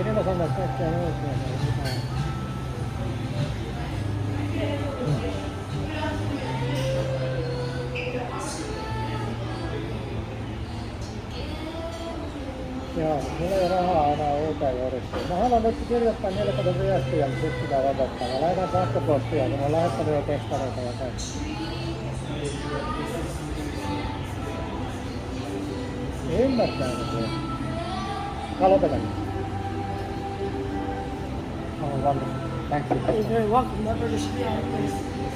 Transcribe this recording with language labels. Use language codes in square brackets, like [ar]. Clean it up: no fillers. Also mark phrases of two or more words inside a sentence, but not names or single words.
[fi] Irina sanoo, että kaikki on oikein. Joo, mulla ei rahaa enää uuteen juristiin. Mä haluan nyt kirjoittaa 40 viestiä, niin sitten pitää lopettaa. Mä lähetän sähköpostia, kun mä oon lähettänyt jo testareita ja kaikki. Ymmärtää se. Mä lopetan. [en] Thank you. You're very welcome. That burger should be on the place.